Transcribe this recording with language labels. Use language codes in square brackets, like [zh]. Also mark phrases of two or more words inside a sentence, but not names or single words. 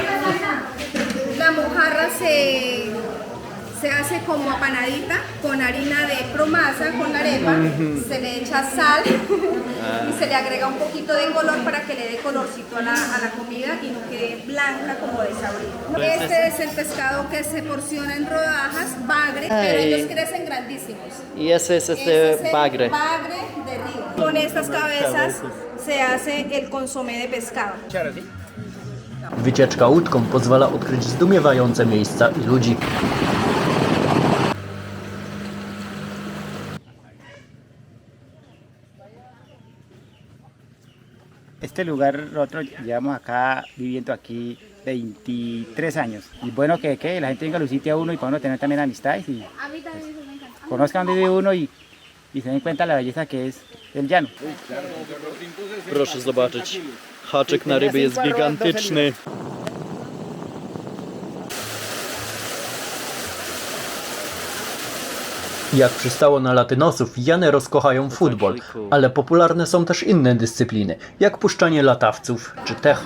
[es] La mojarra se hace como apanadita con harina de promasa, con la arepa, se le echa sal y se le agrega un poquito de color para que le dé colorcito a la comida y no quede blanca como desabrida. Este es el pescado que se porciona en rodajas, bagre, pero ellos crecen grandísimos. Y ese es Este es el bagre. bagre de río. Con estas cabezas se hace el consomé de pescado. [pl] Wycieczka łódką pozwala odkryć zdumiewające miejsca i ludzi. [es] Este lugar, nosotros llevamos acá, viviendo aquí 23 años. Y bueno que la gente venga a los sitios a uno y para uno tener también amistades y A mí también me encanta. conozcan dónde vive uno y se den cuenta la belleza que es el llano. [pl] Proszę zobaczyć. Haczyk na ryby jest gigantyczny. Jak przystało na latynosów, Llaneros kochają futbol, ale popularne są też inne dyscypliny, jak puszczanie latawców czy techo.